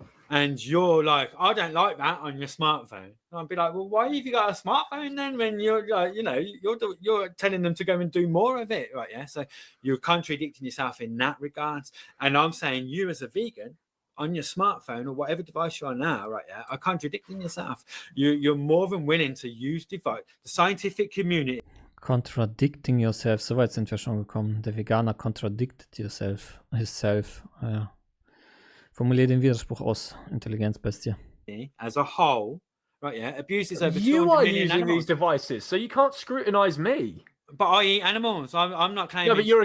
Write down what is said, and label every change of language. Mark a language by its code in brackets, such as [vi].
[en] and you're like, I don't like that on your smartphone. And I'd be like, well, why have you got a smartphone then when you're like, you're telling them to go and do more of it, right? Yeah. So you're contradicting yourself in that regards. And I'm saying you as a vegan on your smartphone or whatever device you're on now, right? Yeah, are contradicting yourself. You're more than willing to use the scientific community. Contradicting yourself, [de] so weit sind wir schon gekommen. Der Veganer [en] contradicted himself. [de] Ja. Formulier den Widerspruch aus, Intelligenzbestie. [en] As a whole, right? Yeah, abuses over 200 You are million using animals. these devices, so you can't scrutinize me. But I eat animals. I'm not claiming. Yeah, but you're